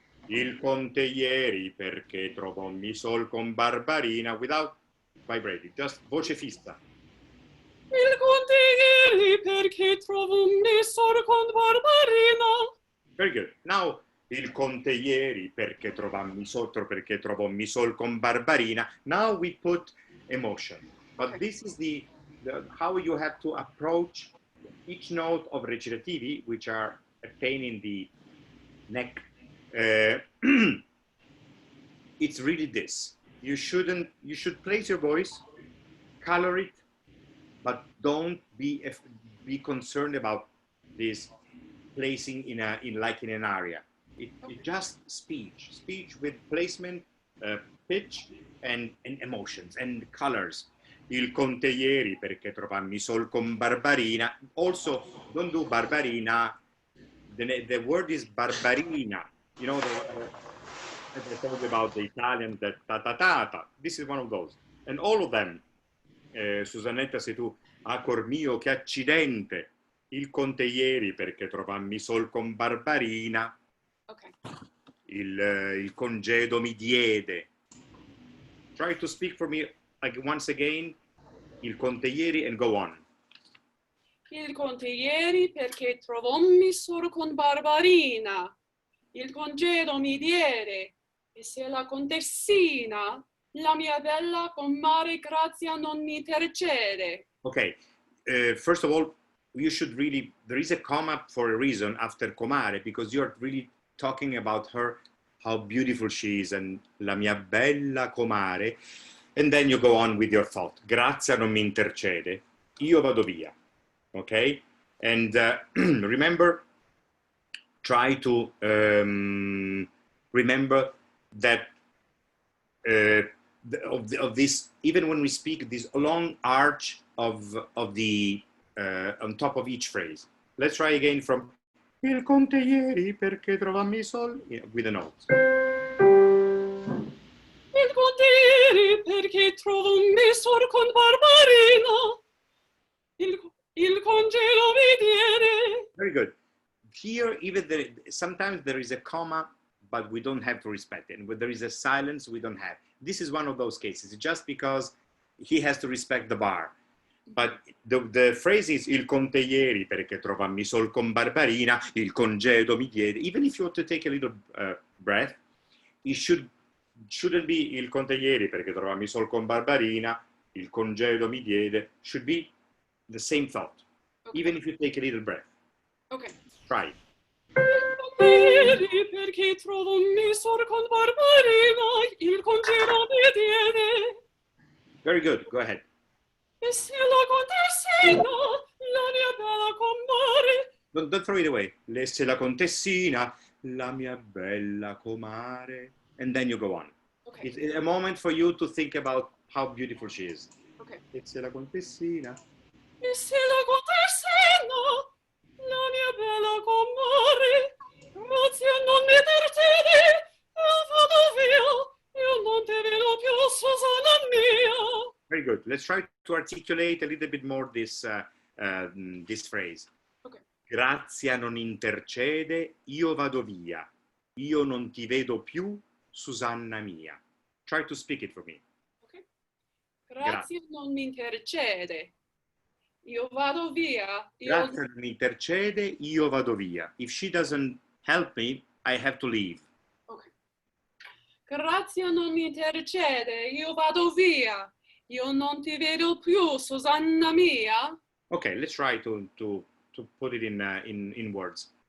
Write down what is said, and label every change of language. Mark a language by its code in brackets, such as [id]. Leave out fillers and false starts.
[it] Il conte ieri perché trovò mi sol con Barbarina [en] without vibrating, just [it] voce fissa. Il conte ieri perché trovo mi sor con Barbarina. [en] Very good. [it] Now, il conte ieri perché trovò mi sol con Barbarina. [en] Now we put emotion. But this is the how you have to approach each note of recitativi, which are a pain in the neck. It's really this. You should place your voice, color it, but don't be concerned about this placing in an aria. It just speech with placement, pitch, and emotions and colors. [it] Il conte ieri perché trovammi sol con Barbarina. [en] Also, don't do Barbarina. The word is Barbarina. You know, as I told you about the Italian, that ta. This is one of those. And all of them, [it] Susannetta, sei tu, ah, cor mio, che accidente. Il conte ieri perché trovammi sol con Barbarina. [en] Okay. [it] Il congedo mi diede. [en] Try to speak for me like once again, [it] il conte ieri, [en] and go on. [it] Il conte ieri perché trovammi solo con Barbarina. Il congedo mi diede, e se la contessina, la mia bella comare Grazia non mi intercede. [en] Okay, first of all, you should really, there is a comma for a reason after comare, because you're really talking about her, how beautiful she is, and [it] la mia bella comare, [en] and then you go on with your thought. [it] Grazia non mi intercede, io vado via. [en] Okay, and remember, try to remember that of this, even when we speak, this long arch of the on top of each phrase. Let's try again from [it] il conte ieri perché trovammi sol, [en] with the notes. [it] Il conte ieri perché trovammi solo con Barbarina. Il congedo mi diede. [en] Very good. Here, even sometimes there is a comma, but we don't have to respect it. And when there is a silence, we don't have. This is one of those cases, just because he has to respect the bar. But the phrase is [it] il conte ieri perché trovammi sol con Barbarina, il congedo mi diede. [en] Even if you want to take a little breath, it shouldn't be [it] il conte ieri perché trovammi sol con Barbarina, il congedo mi diede. [en] Should be the same thought, Okay. even if you take a little breath. Okay. Try. [it] Ieri perché trovammi solo con Barbarina, il congedo mi diede. [en] Very good. Go ahead. [it] E se la contessina, la mia bella comare. [en] Don't throw it away. [it] Lesse la contessina, la mia bella comare. [en] And then you go on. Okay. It's a moment for you to think about how beautiful she is. Okay. [it] Lesse la contessina. E se la contessina, la mia bella comare. Grazia non mi intercede, io vado via, io non te vedo più, Susanna mia. [en] Very good. Let's try to articulate a little bit more this phrase. Okay. [it] Grazia non intercede, io vado via. Io non ti vedo più, Susanna mia. [en] Try to speak it for me. [it] Okay. Grazia non mi intercede. Io vado via. Grazia non intercede, io vado via. [en] If she doesn't help me, I have to leave. Okay. [it] Grazia non mi intercede, io vado via. Io non ti vedo più, Susanna mia. [en] Okay, let's try to put it in words.